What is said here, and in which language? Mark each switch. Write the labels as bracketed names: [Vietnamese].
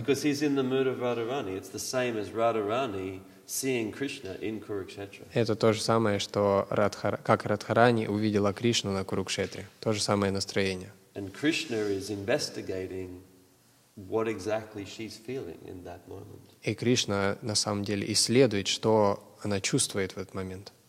[English] Because he's in the mood of Radharani, it's the same as Radharani seeing Krishna in Kurukshetra. [Russian] Это то же самое, что как Радхарани увидела Кришну на Курукшетре. То же самое настроение. [English] And Krishna is investigating what exactly she's feeling in that moment. [Russian] И Кришна на самом деле исследует, что она чувствует в этот момент.